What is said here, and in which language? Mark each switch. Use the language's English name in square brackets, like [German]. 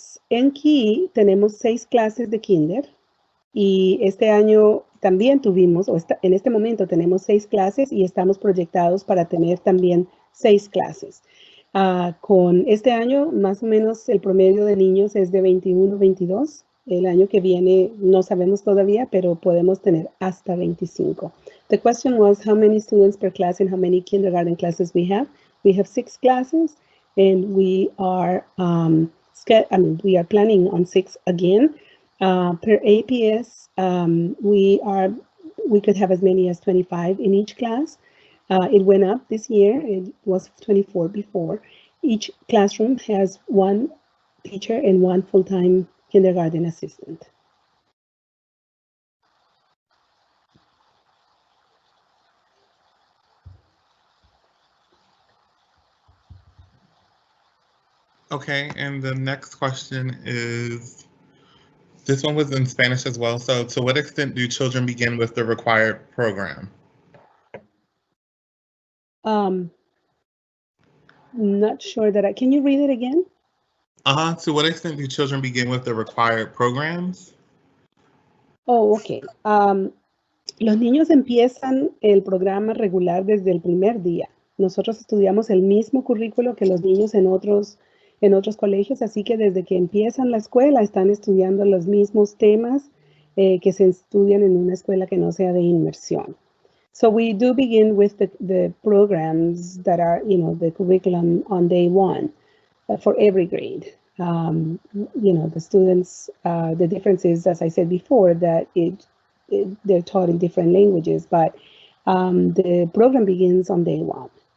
[Spanish] En Key tenemos 6 clases de kinder y este año también tuvimos, en este momento tenemos 6 clases y estamos proyectados para tener también 6 clases. Con este año, más o menos el promedio de niños es de 21, 22. El año que viene no sabemos todavía, pero podemos tener hasta 25. [English] The question was how many students per class and how many kindergarten classes we have. We have 6 classes. And we are we are planning on 6 again. Per APS, we could have as many as 25 in each class. It went up this year. It was 24 before. Each classroom has 1 teacher and 1 full-time kindergarten assistant. Okay, and the next question is, this one was in Spanish as well. So to what extent do children begin with the required program? Not sure that can you read it again? To what extent do children begin with the required programs? Oh, ok. [Spanish] Los niños empiezan el programa regular desde el primer día. Nosotros estudiamos el mismo currículo que los niños en otros en otros colegios, así que desde que empiezan la escuela están estudiando los mismos temas que se estudian en una escuela que no sea de inmersión. [English] So we do begin with the programs that are, the curriculum on day one for every grade. The students, the difference is, as I said before, that they're taught in different languages, but the program begins on day one.